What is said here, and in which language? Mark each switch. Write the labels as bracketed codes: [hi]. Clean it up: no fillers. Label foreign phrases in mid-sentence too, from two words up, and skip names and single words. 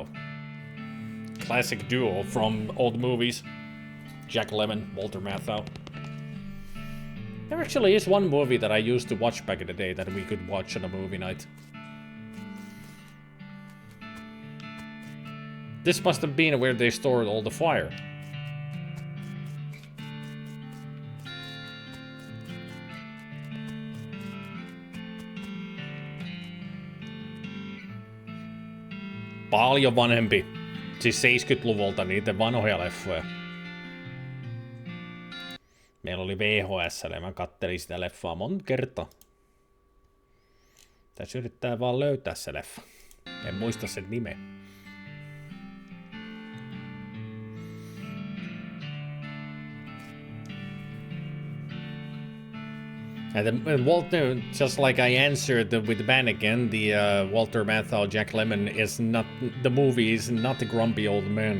[en] Classic duo from old movies. Jack Lemmon, Walter Matthau. There actually is one movie that I used to watch back in the day that we could watch on a movie night. This must have been where they stored all the fire. [fi] Paljon vanhempi. Siis 70-luvulta niitä vanhoja leffoja. Meillä oli VHS ja mä kattelin sitä leffaa monta kertaa. Tässä yrittää vaan löytää se leffa. En muista sen nimeä. [en] And Walter, just like I answered with Bannigan, the Walter Matthau, Jack Lemmon is not, the movie is not the grumpy old men.